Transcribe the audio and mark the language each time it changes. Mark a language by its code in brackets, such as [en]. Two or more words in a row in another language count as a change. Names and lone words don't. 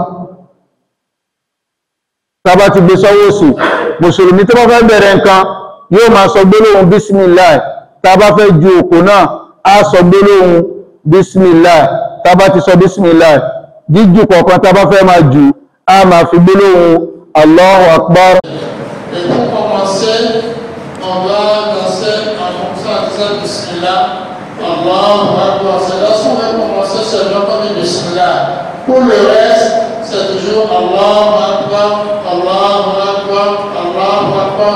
[yo] Tá bá ti gbé sọ́wọ́ òsì, mùsùlùmí tó bá fẹ́ bẹ̀rẹ̀ nǹkan yóò máa sọ gbólóhùn bísmìláì. Tá bá fẹ́ ju òpó náà a sọ gbólóhùn bísmìláì. Tá bá ti sọ bísmìláì, jíjù kọ̀ọ̀kan tá bá fẹ́ máa jù a máa fi gbólóhùn [ar] الله أكبر. [fr] Et pour commencer, on va danser en fonction de ça, [ar] بسم الله، الله أكبر. [fr] C'est lorsqu'on va commencer seulement comme une Bismillah. Pour le reste, c'est toujours [ar] الله أكبر، الله أكبر، الله أكبر.